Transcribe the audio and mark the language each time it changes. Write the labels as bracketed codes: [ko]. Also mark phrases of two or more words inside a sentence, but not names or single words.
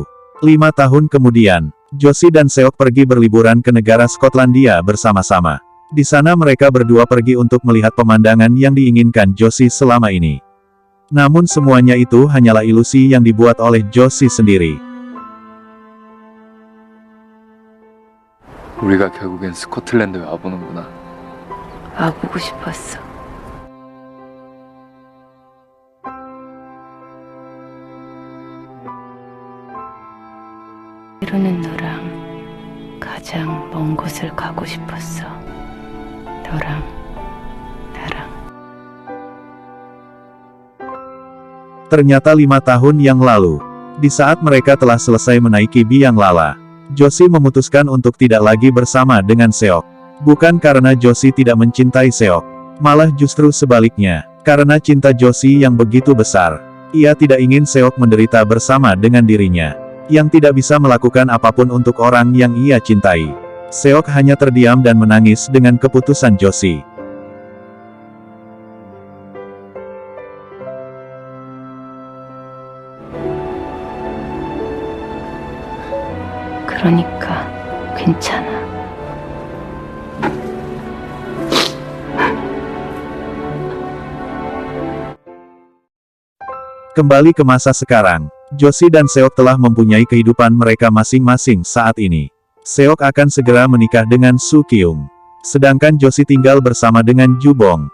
[id] 5 tahun kemudian, Josie dan Seok pergi berliburan ke negara Skotlandia bersama-sama. Di sana mereka berdua pergi untuk melihat pemandangan yang diinginkan Josie selama ini. Namun semuanya itu hanyalah ilusi yang dibuat oleh Josie sendiri. [ko] 우리가 결국엔 스코틀랜드에 와보는구나. 와보고 싶었어. 때로는 너랑 가장 먼 곳을 가고 싶었어. 너랑 나랑. [id] Ternyata 5 tahun yang lalu, di saat mereka telah selesai menaiki biang lala, Josie memutuskan untuk tidak lagi bersama dengan Seok. Bukan karena Josie tidak mencintai Seok, malah justru sebaliknya, karena cinta Josie yang begitu besar. Ia tidak ingin Seok menderita bersama dengan dirinya, yang tidak bisa melakukan apapun untuk orang yang ia cintai. Seok hanya terdiam dan menangis dengan keputusan Josie. [ko] 그러니까 괜찮아. [id] Kembali ke masa sekarang, Josie dan Seok telah mempunyai kehidupan mereka masing-masing saat ini. Seok akan segera menikah dengan Soo Kyung. Sedangkan Josie tinggal bersama dengan Ju Bong.